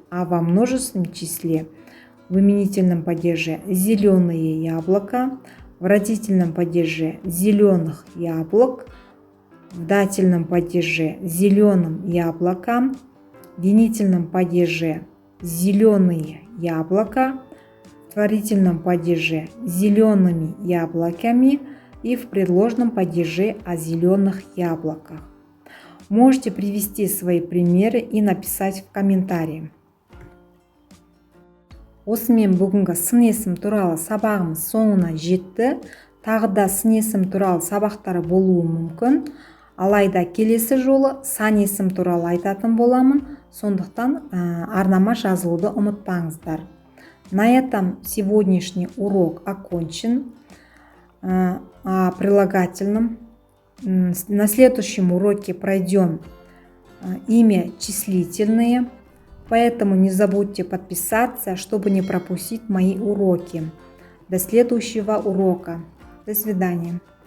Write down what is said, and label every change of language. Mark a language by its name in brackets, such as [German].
[Russian] А во множественном числе в именительном падеже зеленые яблоко, в родительном падеже зеленых яблок, в дательном падеже зеленым яблоком, в винительном падеже зеленые яблока, в творительном падеже зелеными яблоками и в предложном падеже о зеленых яблоках. Можете привести свои примеры и написать в комментарии. [Kazakh] Осымен бүгінгі сын есім туралы сабағымыз соңына жетті. Тағы да сын есім туралы сабақтары болуы мүмкін. Алайда келесі жолы сан есім туралы айтатын боламын. Сондықтан арнама жазылуды ұмытпаңыздар. [Russian] На этом сегодняшний урок окончен. О прилагательном. На следующем уроке пройдем имя числительные. Поэтому не забудьте подписаться, чтобы не пропустить мои уроки. До следующего урока. До свидания.